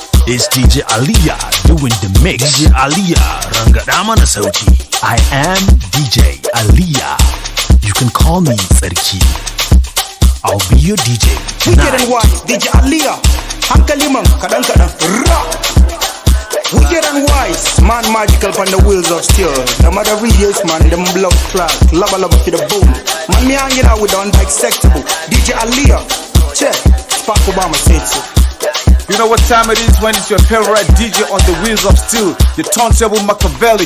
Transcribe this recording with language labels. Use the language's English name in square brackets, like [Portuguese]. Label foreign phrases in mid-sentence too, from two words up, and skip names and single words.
[English] It's D J Aliyah doing the mix. D J Aliyah, [Hausa] rangada mana sauti. [English] I am D J Aliyah. You can call me Sarki. I'll be your D J Wicked tonight. and wise, D J Aliyah. [Hausa] Hankali man, kadan kadan. Ra. [English] Wicked and wise, man magical from the wheels of steel. The mother readers, man, them blood clot. Lava lava for the bone. Man, me hanging out with the undissectable. D J Aliyah. Check. Spark Obama said so. You know what time it is when it's your favorite D J on the wheels of steel, the turntable Machiavelli.